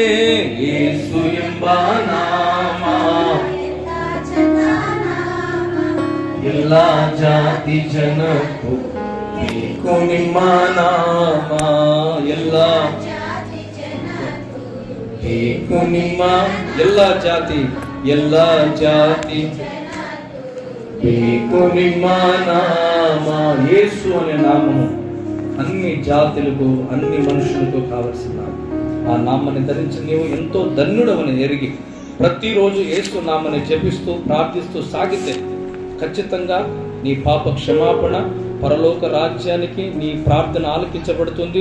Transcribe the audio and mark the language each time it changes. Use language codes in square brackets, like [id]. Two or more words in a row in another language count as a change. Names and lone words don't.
[kn] ಯೇಸು ಎಂಬ ನಾಮ ಎಲ್ಲ ಜಾತಿ ಜನಕ್ಕೂ ಬೇಕು ನಿಮ್ಮ ನಾಮ, ಎಲ್ಲ ಬೇಕು ನಿಮ್ಮ. ಎಲ್ಲ ಜಾತಿ ಬೇಕು ನಿಮ್ಮ నామ. [te] యేసు అనే నామము అన్ని జాతులకు అన్ని మనుషులకు కావలసిన ఆ నామాన్ని ధరించి నీవు ఎంతో ధన్యుడవని ఎరిగి ప్రతిరోజు యేసు నామాన్ని జపిస్తూ ప్రార్థిస్తూ సాగితే ఖచ్చితంగా నీ పాప క్షమాపణ, పరలోక రాజ్యానికి నీ ప్రార్థన ఆలకించబడుతుంది.